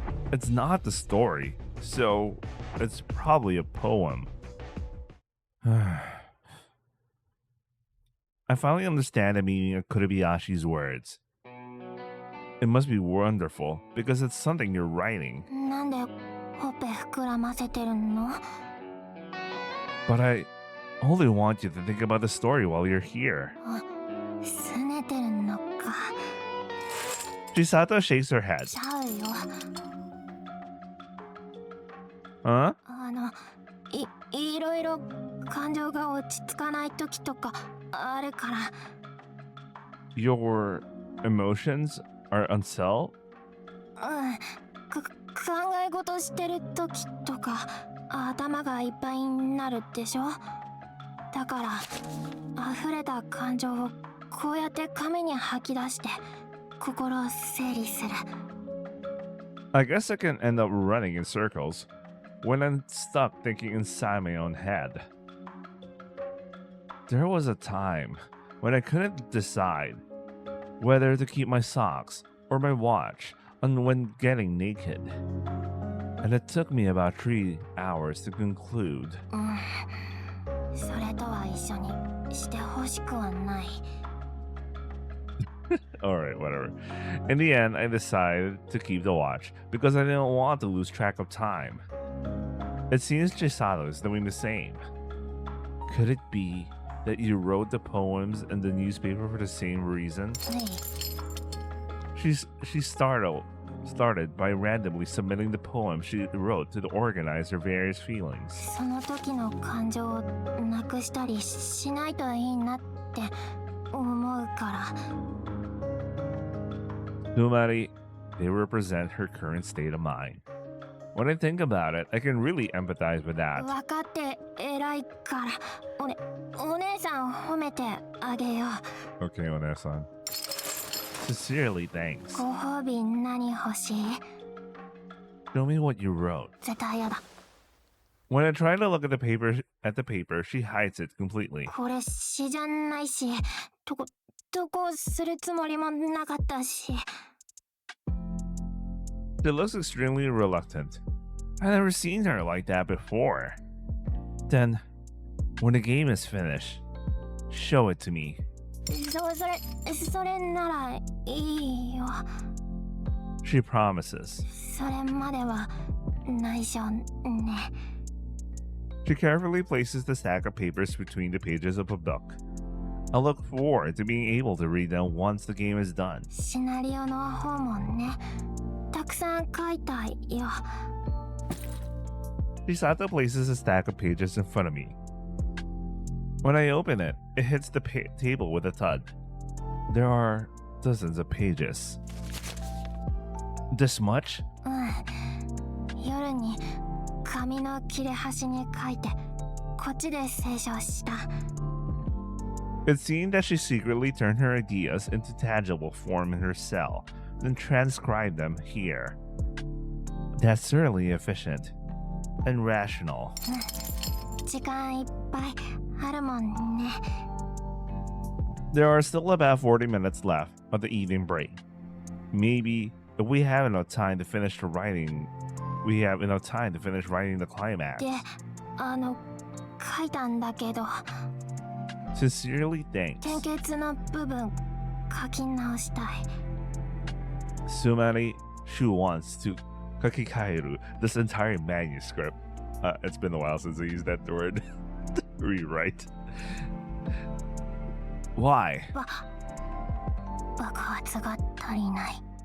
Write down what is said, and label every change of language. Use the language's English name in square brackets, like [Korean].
[English] It's not the story, so it's probably a poem. I finally understand the meaning of Kurebayashi's words. It must be wonderful because it's something you're writing. [Japanese] なんでほっぺ膨らませてるの [English] But I only want you to think about the story while you're here. [Japanese] 拗ねてるのか [English] Chisato shakes her head. [Japanese] ちゃうよ [English] Huh? [Japanese] いろいろ感情が落ち着かない時とかあるから [English] Your emotions are unsettled? [Japanese] 考え事してる時とか頭がいっぱいになるでしょだから溢れた感情をこうやって紙に吐き出して心を整理する [English] I guess I can end up running in circles when I'm stuck thinking inside my own head. There was a time when I couldn't decide whether to keep my socks or my watch on when getting naked. And it took me about 3 hours to conclude. [Japanese] それとは一緒にしてほしくはない [English] Alright, whatever. In the end, I decided to keep the watch because I didn't want to lose track of time. It seems Chisato is doing the same. Could it be that you wrote the poems in the newspaper for the same reason? [Japanese] ね [English] She started by randomly submitting the poem she wrote to organize her various feelings. [Japanese] その時の感情をなくしたりしないといいなって思うから [English] Humari, they represent her current state of mind. When I think about it, I can really empathize with that. [Japanese] 分かって偉いからお姉さん褒めてあげよ [English] Okay, Onesan. Sincerely, thanks. [Japanese] う。ご褒美何欲しい？ [English] Show me what you wrote. [Japanese] 絶対やだ。 [English] When I try to look at the paper, she hides it completely. [Japanese] これ詩じゃないし、投稿するつもりもなかったし。 [English] She looks extremely reluctant. I've never seen her like that before. Then, when the game is finished, show it to me. [Japanese] それならいいよ。 [English] She promises. [Japanese] それまでは内緒ね。 [English] She carefully places the stack of papers between the pages of a book. I look forward to being able to read them once the game is done. [Japanese] シナリオの方もね、たくさん書いたよ。 [English] Chisato places a stack of pages in front of me. When I open it, it hits the table with a thud. There are dozens of pages. This much? [Japanese] うん。夜に紙の切れ端に書いて、こっちで清書した。 [English] It seemed that she secretly turned her ideas into tangible form in her cell, then transcribed them here. That's certainly efficient and rational. [Japanese] 時間いっぱいあるもんね。 [English] There are still about 40 minutes left of the evening break. Maybe if we have enough time to finish writing the climax. [Japanese] で、書いたんだけど、 [English] Sincerely, thanks. [Japanese] 献血の部分書き直したい。 [English] Sumari, she wants to kakikairu this entire manuscript. It's been a while since I used that word. Rewrite. Why? [Japanese] 爆発が足りない。